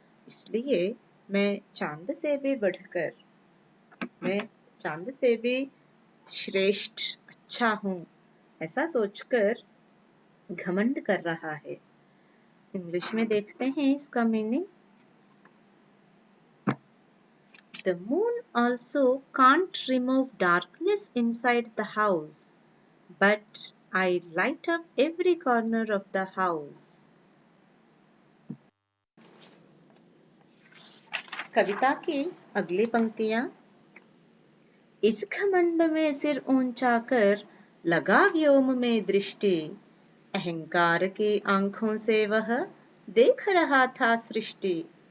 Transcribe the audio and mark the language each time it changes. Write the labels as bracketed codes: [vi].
[hi] इसलिए मैं चांद से भी बढ़कर, मैं चांद से भी श्रेष्ठ, अच्छा हूँ, ऐसा सोचकर घमंड कर रहा है। इंग्लिश में देखते हैं इसका meaning. [en] The moon also can't remove darkness inside the house, but I light up every corner of the house. [hi] कविता की अगली पंक्तियां। इस घमंड में सिर ऊंचा कर लगा व्योम में दृष्टि, अहंकार की आंखों से वह देख रहा था सृष्टि।